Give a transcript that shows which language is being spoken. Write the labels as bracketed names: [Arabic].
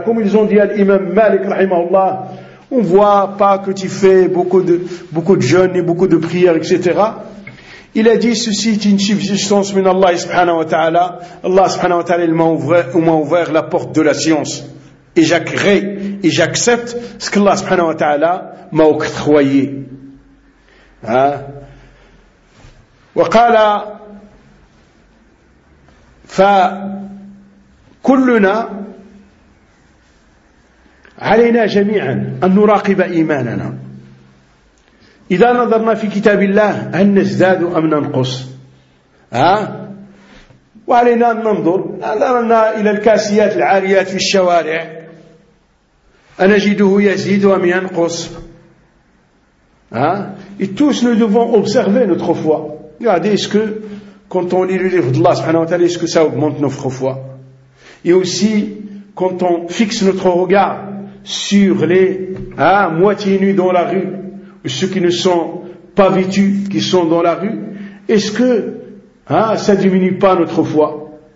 [French] Comme ils ont dit à l'imam Malik rahimahullah, on voit pas que tu fais beaucoup de jeûne et beaucoup de prière, etc. Il a dit ceci est une subsistance min Allah subhanahu wa ta'ala. Allah subhanahu wa ta'ala m'a ouvert la porte de la science. Et j'agrée et j'accepte ce que Allah subhanahu wa ta'ala m'a octroyé. Hein? [Arabic] وقال فكلنا علينا جميعا أن نراقب إيماننا إذا نظرنا في كتاب الله هل نزداد أم ننقص وعلينا أن ننظر نظرنا إلى الكاسيات العاريات في الشوارع أنجده يزيد أم ينقص [French] Et tous nous devons observer notre foi. Regardez, est-ce que, quand on lit le livre d'Allah subhanahu wa ta'ala, est-ce que ça augmente notre foi? Et aussi, quand on fixe notre regard sur les moitié nus dans la rue, ou ceux qui ne sont pas vêtus, qui sont dans la rue, est-ce que ça diminue pas notre foi?